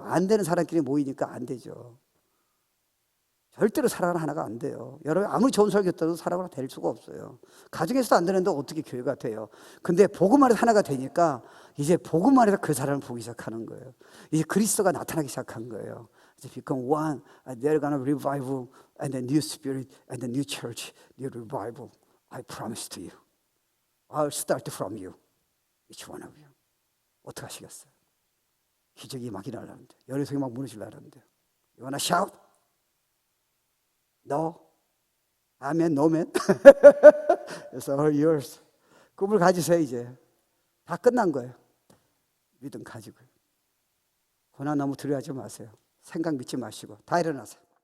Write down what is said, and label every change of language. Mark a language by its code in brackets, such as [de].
[ko] 안 되는 사람끼리 모이니까 안 되죠. 절대로 사랑하는 하나가 안 돼요. 여러분 아무리 좋은 설교했다도 사랑으로 될 수가 없어요. 가정에서도 안 되는데 어떻게 교회가 돼요? 근데 복음 안에서 하나가 되니까 이제 복음 안에서 그 사람을 보기 시작하는 거예요. 이제 그리스도가 나타나기 시작한 거예요. 이제 [en] become one, and they're gonna revival, and the new spirit, and the new church, new revival. I promise to you. I'll start from you, each one of you. [ko] 어떻게 하시겠어요? 기적이 막 일어나는데, 열애성이 막 무너지려는데, [en] you wanna shout? No. [ko] 아멘, 노멘. [en] It's all yours. [ko] 꿈을 가지세요. 이제 다 끝난 거예요. 믿음 가지고요. 고난 너무 두려워하지 마세요. 생각 믿지 마시고 다 일어나세요.